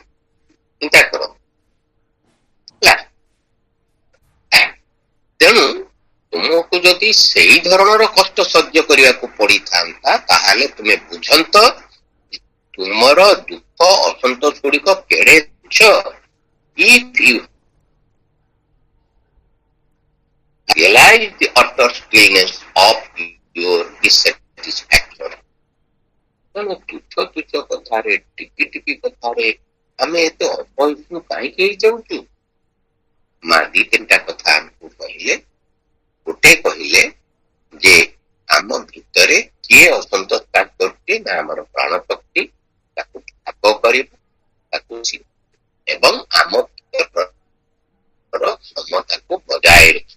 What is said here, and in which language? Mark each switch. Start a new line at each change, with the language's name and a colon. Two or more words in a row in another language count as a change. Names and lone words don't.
Odia: ଚିନ୍ତା କର ହେଲା। ତେଣୁ ତୁମକୁ ଯଦି ସେଇ ଧରଣର କଷ୍ଟ ସହ୍ୟ କରିବାକୁ ପଡିଥାନ୍ତା, ତାହେଲେ ତୁମେ ବୁଝନ୍ତ ତୁମର ଦୁଃଖ ଅସନ୍ତୋଷ ଗୁଡିକ କେଡେ ତୁଚ୍ଛ।
English: If you realize the utter stillness of your dissatisfaction,
Odia: ତେଣୁ ତୁଚ୍ଛ ତୁଚ୍ଛ କଥାରେ, ଟିକି ଟିକି କଥାରେ ଆମେ ଏତେ ଅପରିଷ୍ଣୁ କାହିଁକି ହେଇଯାଉଛୁ? ମା 2-3ଟା କଥା ଆମକୁ କହିଲେ। ଗୋଟେ କହିଲେ ଯେ ଆମ ଭିତରେ କିଏ ଅସନ୍ତୋଷ କାজ କରୁଛି ନା ଆମର ପ୍ରାଣ ଶକ୍ତି, ତାକୁ ଠାବ କରିବ, ତାକୁ ଏବଂ ଆମ କ୍ଷମତାକୁ ବଜାୟ ରଖିବ।